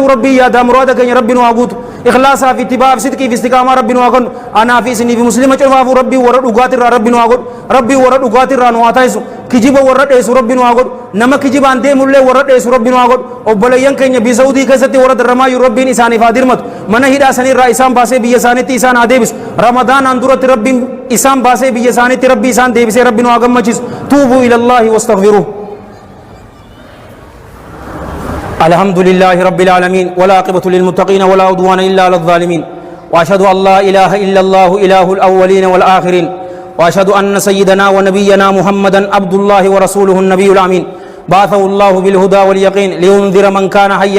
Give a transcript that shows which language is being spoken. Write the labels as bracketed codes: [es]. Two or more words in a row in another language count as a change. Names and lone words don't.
[om] rabbii yaadaa muraada keenya rabbi nu haa guutu ikhlaasaa fi ittibaa'a fi sidqii fi istiqaamaa rabbi nu haa kennu anaa fi isinii fi muslima cufaafu rabbii warra dhugaatirraa rabbi nu haa godhu rabbii warra dhugaatirraa nu haa taasisu kijiba warra dheessu rabbi nu haa godhu nama kijibaan deemullee warra dheessu rabbi nu haa godhu obboleeyyan keenya biyya Saudii keessatti warra darramaayyuu rabbiin isaaniif haa dirmatu mana hidhaa sanirraa isaan baasee biyya isaaniitti isaan haa deebisu ramadaanaan duratti rabbiin isaan baasee biyya isaaniitti rabbi isaan deebisee rabbi nu haa gammachiisu [ar] توبوا إلى الله واستغفروه الحمد لله رب العالمين والعاقبة للمتقين ولا عدوان إلا على الظالمين وأشهد أن لا إله إلا الله إله الأولين والآخرين وأشهد أن سيدنا ونبينا محمدا عبد الله ورسوله النبي الأمين بعثه الله بالهدى واليقين لينذر من كان حيا